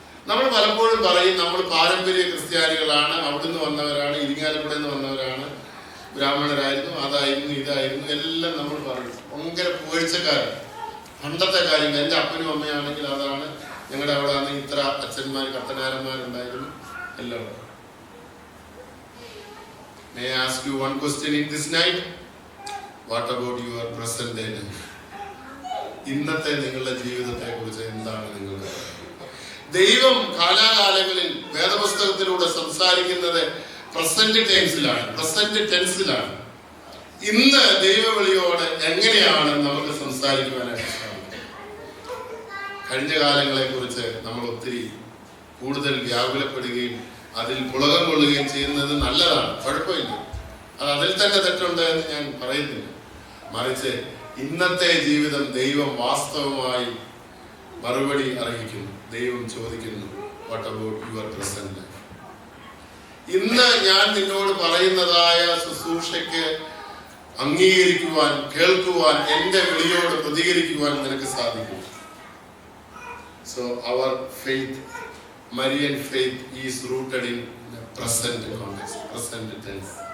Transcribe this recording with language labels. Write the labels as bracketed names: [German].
[Malayalam] നമ്മൾ പലപ്പോഴും പറയും നമ്മൾ പാരമ്പര്യ ക്രിസ്ത്യാനികളാണ്, അവിടുന്ന് വന്നവരാണ്, ഇരിങ്ങാലക്കുടയിൽ നിന്ന് വന്നവരാണ്, ബ്രാഹ്മണരായിരുന്നു, അതായിരുന്നു, ഇതായിരുന്നു എല്ലാം നമ്മൾ പറയും. ഭയങ്കര പുകഴ്ചക്കാരൻ. പണ്ടത്തെ കാര്യങ്ങൾ എൻ്റെ അപ്പനും അമ്മയാണെങ്കിൽ അതാണ്, ഞങ്ങളുടെ അവിടെ ആണെങ്കിൽ ഇത്ര അച്ഛന്മാർ കത്തനാരന്മാരുണ്ടായിരുന്നു എല്ലാം. [English] May I ask you one question in this night? What about your present day life? [Malayalam] ഇന്നത്തെ നിങ്ങളുടെ ജീവിതത്തെ കുറിച്ച് എന്താണ് നിങ്ങൾക്ക്? ദൈവം കാലാകാലങ്ങളിൽ വേദപുസ്തകത്തിലൂടെ സംസാരിക്കുന്നത് പ്രസന്റ് ടെൻസിലാണ്. ഇന്ന് ദൈവവിളിയോട് എങ്ങനെയാണ് നമുക്ക് സംസാരിക്കുവാനായിട്ട് സാധിക്കുന്നത്? കഴിഞ്ഞ കാലങ്ങളെ കുറിച്ച് നമ്മൾ ഒത്തിരി കൂടുതൽ വ്യാകുലപ്പെടുകയും അതിൽ പുളകം കൊള്ളുകയും ചെയ്യുന്നത് നല്ലതാണ്, കുഴപ്പമില്ല. അതിൽ തന്നെ തെറ്റുണ്ട് എന്ന് ഞാൻ പറയുന്നില്ല. മറിച്ച് ഇന്നത്തെ ജീവിതം ദൈവം വാസ്തവമായി മറുപടി അറിയിക്കുന്നു. ദൈവം ചോദിക്കുന്നു, [English] What about your present life? [Malayalam] ഇന്ന് ഞാൻ നിന്നോട് പറയുന്നതായ ശുശ്രൂഷയ്ക്ക് അംഗീകരിക്കുവാൻ, കേൾക്കുവാൻ, എന്റെ വിളിയോട് പ്രതികരിക്കുവാൻ നിനക്ക് സാധിക്കും. [English] So our faith, Marian faith is rooted in the present context, present tense.